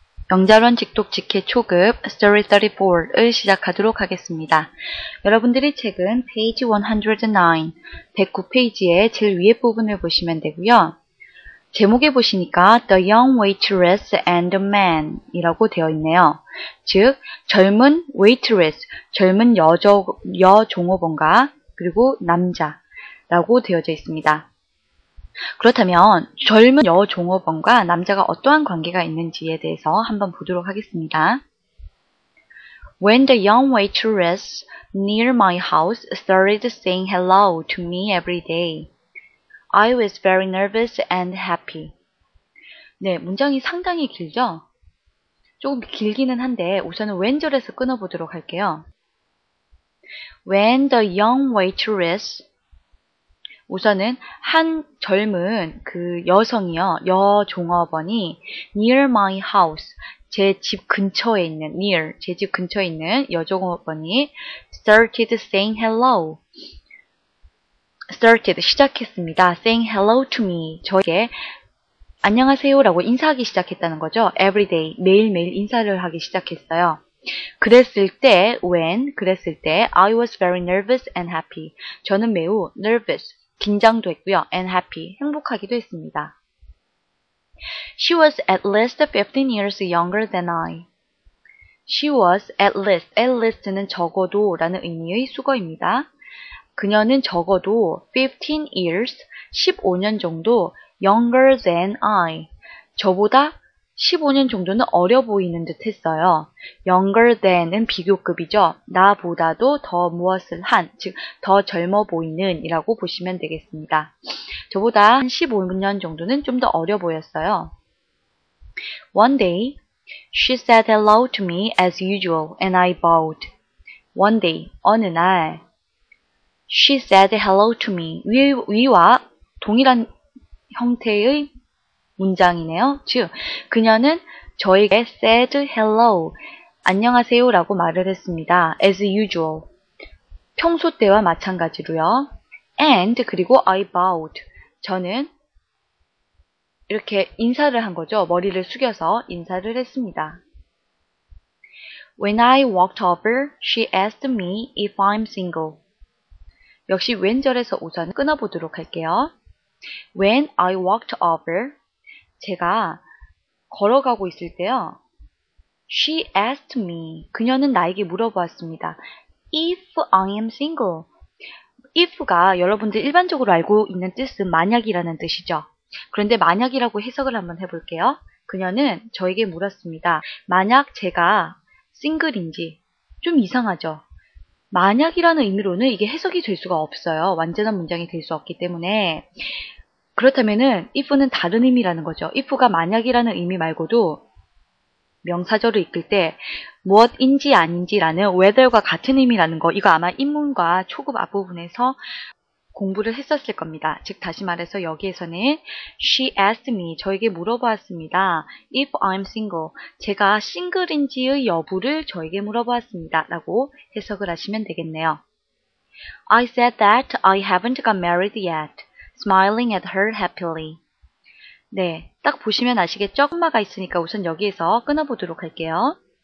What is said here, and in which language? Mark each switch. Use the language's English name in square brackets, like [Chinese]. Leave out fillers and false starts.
[Korean] 영자론 직독 직해 초급 Story 34를 시작하도록 하겠습니다. 여러분들이 책은 페이지 109페이지의 제일 위에 부분을 보시면 되고요. 제목에 보시니까 The Young Waitress and the Man 이라고 되어 있네요. 즉, 젊은 waitress, 젊은 여종업원과 그리고 남자라고 되어져 있습니다. 그렇다면 젊은 여종업원과 남자가 어떠한 관계가 있는지에 대해서 한번 보도록 하겠습니다. [English] When the young waitress near my house started saying hello to me every day, I was very nervous and happy. [Korean] 네, 문장이 상당히 길죠? 조금 길기는 한데 우선은 왼절에서 끊어보도록 할게요. [English] When the young waitress [Korean] 우선은 한 젊은 그 여성이요, 여종업원이 [English] near my house, [Korean] 제 집 근처에 있는 near, 제 집 근처에 있는 여종업원이 [English] started saying hello, [Korean] started 시작했습니다. [English] saying hello to me, [Korean] 저에게 안녕하세요라고 인사하기 시작했다는 거죠. [English] every day, [Korean] 매일매일 인사를 하기 시작했어요. 그랬을 때, 그랬을 때 [English] I was very nervous and happy. [Korean] 저는 매우 nervous, 긴장도 했고요. [English] and happy, [Korean] 행복하기도 했습니다. [English] She was at least 15 years younger than I. She was at least [Korean] 는 적어도 라는 의미의 수거입니다. 그녀는 적어도 15 years, 15년 정도 [English] younger than I. [Korean] 저보다 15년 정도는 어려 보이는 듯 했어요. younger than은 비교급이죠. 나보다도 더 무엇을 한, 즉 더 젊어 보이는 이라고 보시면 되겠습니다. 저보다 한 15년 정도는 좀 더 어려 보였어요. [English] One day, she said hello to me as usual and I bowed. One day, [Korean] 어느 날, [English] she said hello to me. [Korean] 위와 동일한 형태의 문장이네요. 즉, 그녀는 저에게 [English] said hello, [Korean] 안녕하세요 라고 말을 했습니다. [English] as usual, [Korean] 평소 때와 마찬가지로요. and, 그리고 [English] I bowed, [Korean] 저는 이렇게 인사를 한 거죠. 머리를 숙여서 인사를 했습니다. [English] When I walked over, she asked me if I'm single. [Korean] 역시 왼절에서 우선 끊어보도록 할게요. [English] When I walked over, [Korean] 제가 걸어가고 있을 때요. [English] She asked me, [Korean] 그녀는 나에게 물어보았습니다. [English] If I am single. [Korean] if가 여러분들 일반적으로 알고 있는 뜻은 만약이라는 뜻이죠. 그런데 만약이라고 해석을 한번 해볼게요. 그녀는 저에게 물었습니다. 만약 제가 싱글인지. 좀 이상하죠? 만약이라는 의미로는 이게 해석이 될 수가 없어요. 완전한 문장이 될 수 없기 때문에. 그렇다면은 if는 다른 의미라는 거죠. if가 만약이라는 의미 말고도 명사절을 이끌 때 무엇인지 아닌지라는 whether과 같은 의미라는 거, 이거 아마 인문과 초급 앞부분에서 공부를 했었을 겁니다. 즉 다시 말해서 여기에서는 [English] she asked me, [Korean] 저에게 물어보았습니다. [English] if I'm single, [Korean] 제가 싱글인지의 여부를 저에게 물어보았습니다. 라고 해석을 하시면 되겠네요. [English] I said that I haven't got married yet, smiling at her happily. [Korean] 네, 딱 보시면 아시겠죠? 콤마가 있으니까 우선 여기에서 끊어보도록 할게요.